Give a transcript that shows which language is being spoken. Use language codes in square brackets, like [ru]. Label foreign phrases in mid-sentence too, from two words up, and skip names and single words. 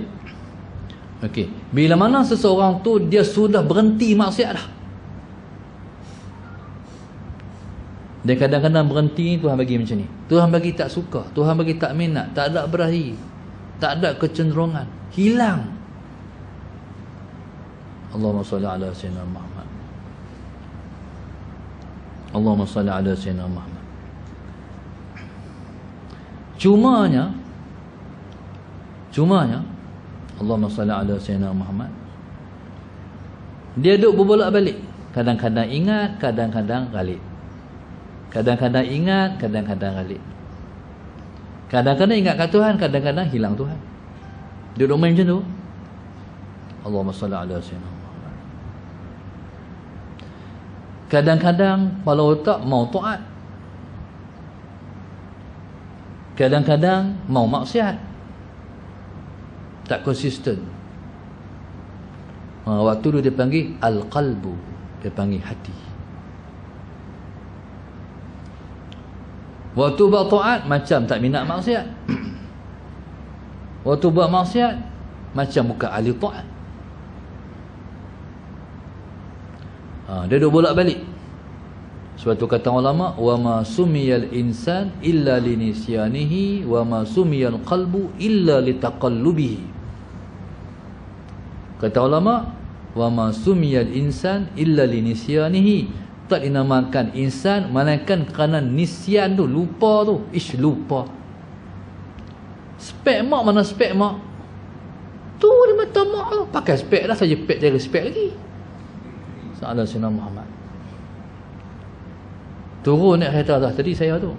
[ms] Okey, bila mana seseorang tu dia sudah berhenti maksiat dah, dia kadang-kadang berhenti, Tuhan bagi macam ni, Tuhan bagi tak suka, Tuhan bagi tak minat, tak ada berahi, tak ada kecenderungan, hilang. [ar] اللهم صل على سيدنا محمد. اللهم صل على سيدنا محمد. Cumanya اللهم صل على سيدنا محمد, [ms] dia duk berbolak-balik. Kadang-kadang ingat, kadang-kadang ghalib. Kadang-kadang ingat, kadang-kadang ghalib. Kadang-kadang ingat kat Tuhan, kadang-kadang hilang Tuhan. Dia duk main macam tu. [ar] اللهم صل على سيدنا محمد. [ms] Kadang-kadang kepala otak mau taat, kadang-kadang mau maksiat, tak konsisten. Waktu tu dia panggil al-qalbu, dia panggil hati. Waktu buat taat macam tak minat maksiat, waktu buat maksiat macam bukan ahli taat. Dia duk bolak-balik. Sebab tu kata ulama, [ar] وما سمي الإنسان إلا لنسيانه وما سمي القلب إلا لتقلبه. [ms] Kata ulama, [ar] وما سمي الإنسان إلا لنسيانه, [ms] tak dinamakan insan melainkan kerana nisyan tu, lupa tu. Lupa. Spek mak mana spek mak? Tu di mata mak tu. Pakai spek dah, saja spek cari spek lagi. Salah Sayyidina Muhammad. Turun naik kereta atas tadi saya tu.